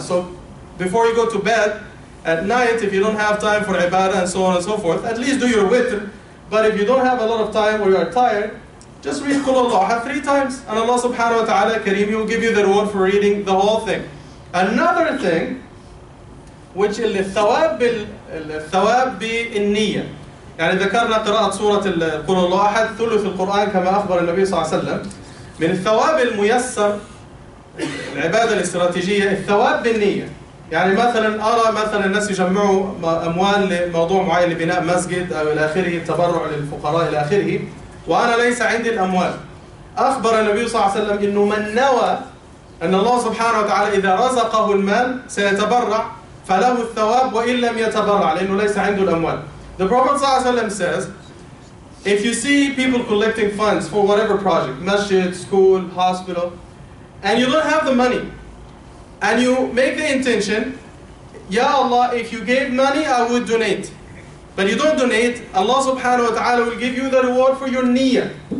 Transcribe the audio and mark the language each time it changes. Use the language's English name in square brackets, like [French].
[English] So before you go to bed at night, if you don't have time for ibadah and so on and so forth, at least do your witr. But if you don't have a lot of time or you are tired, just read Qul Huwallahu Ahad 3 times. And Allah subhanahu wa ta'ala kareem, He will give you the reward for reading the whole thing. Another thing, which is [Arabic] الثواب بالنية. يعني ذكرنا قراءة سورة قل الله أحد ثلث القرآن كما أخبر النبي صلى الله عليه وسلم. من الثواب الميسر العبادة الاستراتيجية الثواب بالنية. يعني مثلا أرى مثلا الناس يجمعوا أموال لموضوع معين لبناء مسجد أو إلى آخره، التبرع للفقراء إلى آخره، وأنا ليس عندي الأموال. أخبر النبي صلى الله عليه وسلم إنه من نوى أن الله سبحانه وتعالى إذا رزقه المال سيتبرع فله الثواب وإن لم يتبرع لأنه ليس عنده الأموال. [English] The Prophet ﷺ says, if you see people collecting funds for whatever project, masjid, school, hospital, and you don't have the money, and you make the intention, Ya Allah, if you gave money, I would donate. But you don't donate, Allah subhanahu wa ta'ala will give you the reward for your niyyah.